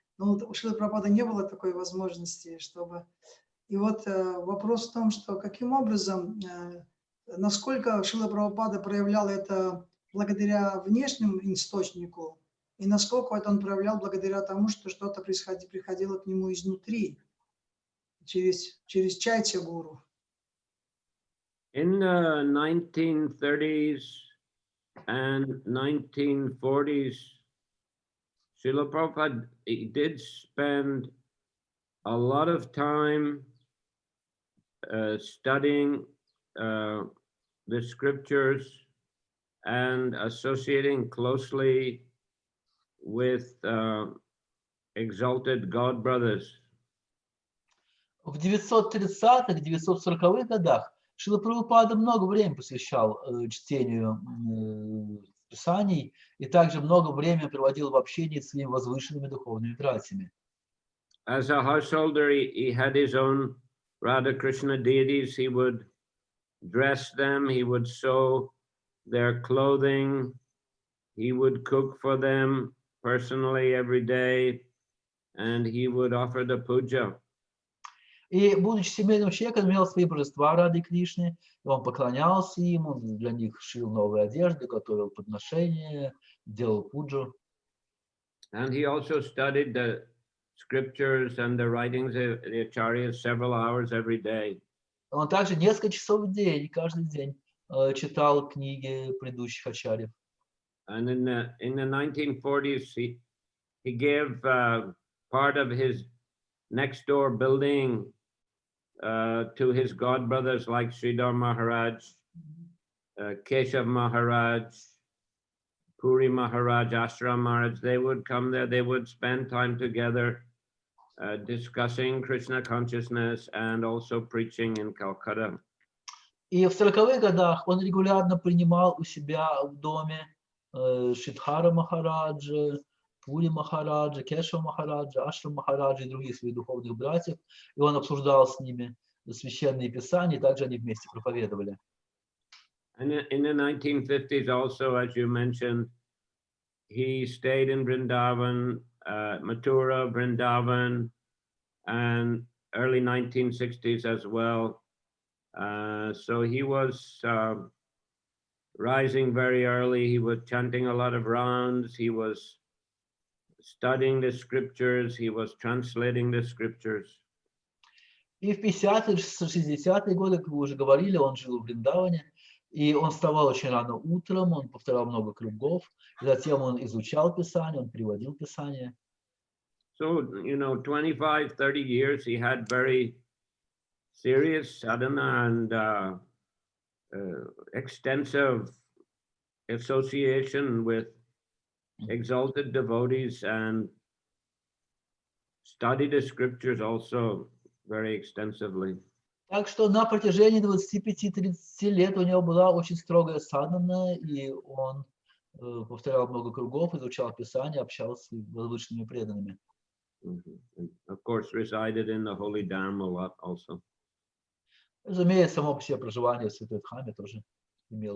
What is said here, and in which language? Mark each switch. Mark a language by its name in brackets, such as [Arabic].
[Russian] Но у Шрилы Прабхупады не было такой возможности, чтобы... И вот вопрос в том, что каким образом, насколько Шрила Прабхупада проявлял это благодаря внешнему источнику, и насколько это он проявлял благодаря тому, что что-то приходило к нему изнутри, через Чайтанья Гуру. [English] In the 1930s and 1940s, Srila Prabhupada did spend a lot of time studying the scriptures and associating closely with exalted God brothers. [Russian] В 930-х, 940-х годах Шрила Прабхупада много времени посвящал чтению писаний и также много времени проводил в общении с своими возвышенными духовными братьями. [English] As a householder, he had his own Radha Krishna deities. He would dress them, he would sew their clothing, he would cook for them personally every day, and he would offer the puja. [Russian] И, будучи семейным человеком, имел свои божества Рады Кришны, и он поклонялся им, он для них шил новые одежды, готовил подношения, делал пуджу. [English] And he also studied the scriptures and the writings of the acharyas several hours every day. [Russian] Он также несколько часов в день, каждый день читал книги предыдущих ачарьев. [English] And in the 1940s, he gave part of his next door building to his godbrothers like Sridhar Maharaj, Keshav Maharaj, Puri Maharaj, Ashram Maharaj. They would come there, they would spend time together discussing Krishna consciousness and also preaching in Calcutta. [Russian] И в 40-х годах он регулярно принимал у себя в доме Шидхара Махараджа, Пури Махараджа, Кешава Махараджа, Ашрам Махараджа и других своих духовных братьев. И он обсуждал с ними священные писания, и также они вместе проповедовали. [English] And in the 1950s also, as you mentioned, he stayed in Vrindavan, Mathura, Vrindavan, and early 1960s as well. So he was rising very early. He was chanting a lot of rounds. He was studying the scriptures. He was translating the scriptures. [Russian] И в 50-е, 60-е годы, как вы уже говорили, он жил в Вриндаване, и он вставал очень рано утром, он повторял много кругов, и затем он изучал Писание, он переводил Писание. [English] So, 25, 30 years, he had very serious sadhana and extensive association with exalted devotees and studied the scriptures also very extensively. [Russian] Так что на протяжении 25-30 лет у него была очень строгая садхана, и он повторял много кругов, изучал Писание, общался с возвышенными преданными. [English] And of course, resided in the holy Dharma a lot also. [Russian] Разумеется, само по себе проживание в Святой Дхаме тоже имело